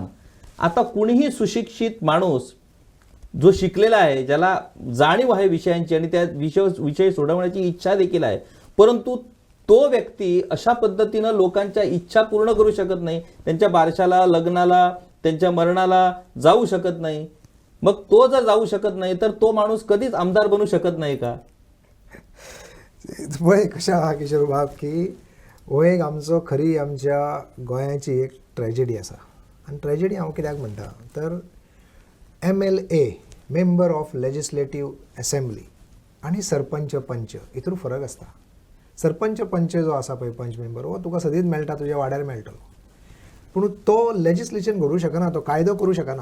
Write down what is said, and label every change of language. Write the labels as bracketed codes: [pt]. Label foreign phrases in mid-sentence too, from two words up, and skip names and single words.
[mr] आता कुणीही सुशिक्षित माणूस जो शिकलेला आहे, ज्याला जाणीव आहे विषयांची आणि त्या विषय सोडवण्याची इच्छा देखील आहे, परंतु तो व्यक्ती अशा पद्धतीनं लोकांच्या इच्छा पूर्ण करू शकत नाही, त्यांच्या बारशाला, लग्नाला, त्यांच्या मरणाला जाऊ शकत नाही, मग तो जर जाऊ शकत नाही तर तो माणूस कधीच आमदार बनू शकत नाही का? [kok] वय कशा आहा किशोर बाब की हो एक आमचो खरी आमच्या गोंयाची एक ट्रॅजेडी आसा. आनी ट्रॅजेडी हांव कित्याक म्हणटा तर MLA [en] member of legislative assembly [kok] आनी सरपंच पंच हितूर फरक आसता. सरपंच पंच जो आसा पळय पंच मेंबर हो तुका सदींच मेळटा, तुज्या वाड्यार मेळटलो, पूण तो लेजिस्लेशन घडोवंक शकना, तो कायदो करूं शकना.